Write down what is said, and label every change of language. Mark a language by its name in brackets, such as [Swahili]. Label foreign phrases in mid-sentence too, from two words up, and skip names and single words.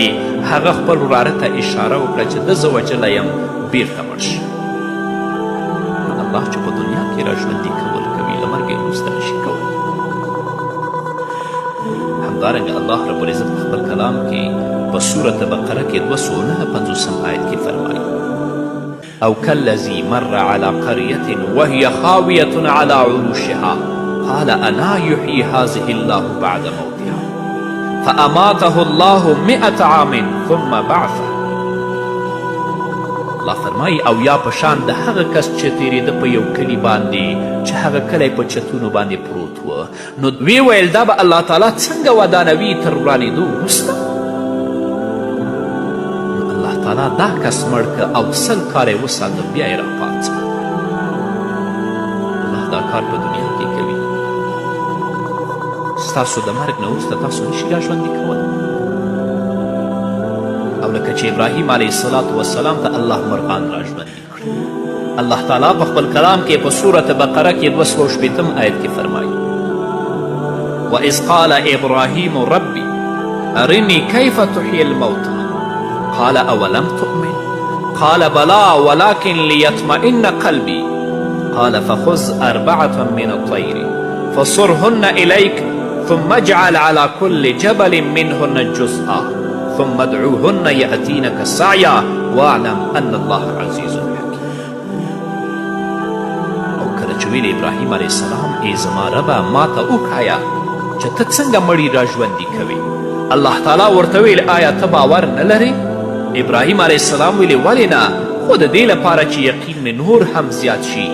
[Pashto] هغه خپل وراره ته اشاره وکړه چې ده زه وژلی یم، بیرته مړ شه. نو الله چې په دنیا کې را ژوندي کول کوي له مرګ یې وروسته نشي کولی. همدارنګه الله رب العزت په خپل کلام کې په سورة بقره کې 259 آیت کې فرمایي او [Arabic] كالذي مر على قرية وهي خاوية على عروشها قال أنا يحيي هذه الله بعد موتها فأماته الله 100 عام ثم بعثه. [Pashto] الله فرمایي او یا په شان د هغه کس چې تیرېده په یو کلي باندې چې هغه کلی په چتونو باندې پروت و نو وی ویل دا به الله تعالی څنګه ودانوي تر ورانېدو وروسته. الله تعالی دا کس مړ که او 100 کاله یې وساته بیا یې راپاڅه. الله دا کار په دنیا کې کوي. ستاسو د مرګ نه وروسته تاسو نشي راژوندي کولی. او لکه چې ابراهیم [Arabic] علیه السلام [Pashto] ته الله مرغان راژوندي کړي. الله تعالی په خپل کلام کې په سورة بقره کې 280 آیت کې [Arabic] فرمایي وإذ قال إبراهيم ربي أرني كيف تحيي الموتى قال أولم تؤمن قال بلى ولكن ليطمئن قلبي قال فخذ 4 من الطير فصرهن إليك ثم اجعل على كل جبل منهن جزءا ثم ادعوهن يأتينك سعيا واعلم أن الله عزيز حكيم. [Pashto] او کله چې ویل ابراهیم [Arabic] علیه السلام [Pashto] ای زما ربه ما ته وښایه چې ته څنګه مړي راژوندي کوې. الله تعالی ورته ویل آیا ته باور نه لرې؟ ابراهیم [Arabic] علیه السلام [Pashto] ویلې ولې نه خو د دې لپاره چې یقین مې نور هم زیات شي.